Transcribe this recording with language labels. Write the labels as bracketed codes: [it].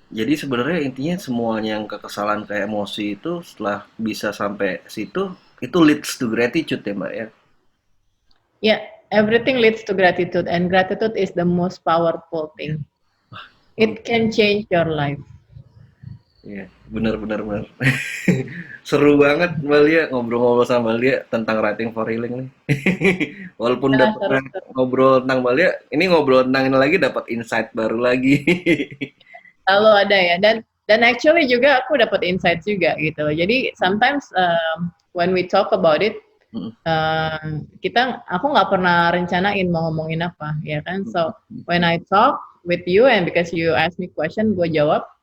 [id] Jadi sebenarnya intinya semuanya yang kekesalan kayak emosi itu setelah bisa sampai situ itu [en] leads to gratitude [id] ya Mbak ya. [en] Yeah, everything leads to gratitude and gratitude is the most powerful thing. It can change your life. [id] Iya, benar benar. Seru banget Mbak Lia ngobrol-ngobrol sama Mbak Lia tentang [en] writing for healing [id] nih. Walaupun udah Nah, pernah seru-seru. ngobrol tentang Mbak Lia, ini ngobrol tentang ini lagi dapat insight baru lagi. Selalu ada ya, dan actually juga aku dapat insight juga gitu loh. Jadi [en] sometimes when we talk about it, Mm, [id] aku nggak pernah rencanain mau ngomongin apa, ya kan. [en] So when I talk with you and because you ask me question, [id] gue jawab,